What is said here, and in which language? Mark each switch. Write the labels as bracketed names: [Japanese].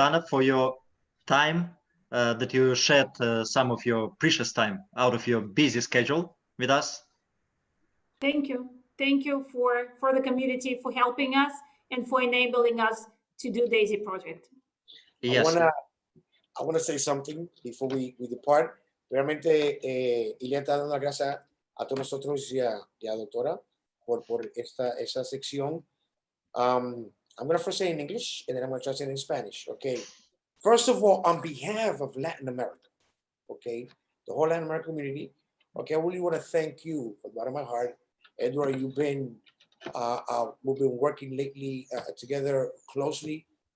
[English] Anna, for your time, that you shared some of your precious time out of your busy schedule with us. Thank you. Thank you for the community, for helping us and for enabling us to do DAISY project. Yes. I want to say something before we depart. [Spanish] Realmente, Ilia está dando las gracias a todos nosotros y a doctora por esa sección. [English] I'm going to first say in English, and then I'm going to translate in Spanish, okay? First of all, on behalf of Latin America, okay, the whole Latin American community, okay, I really want to thank you from the bottom of my heart. Edward, we've been working lately together closely.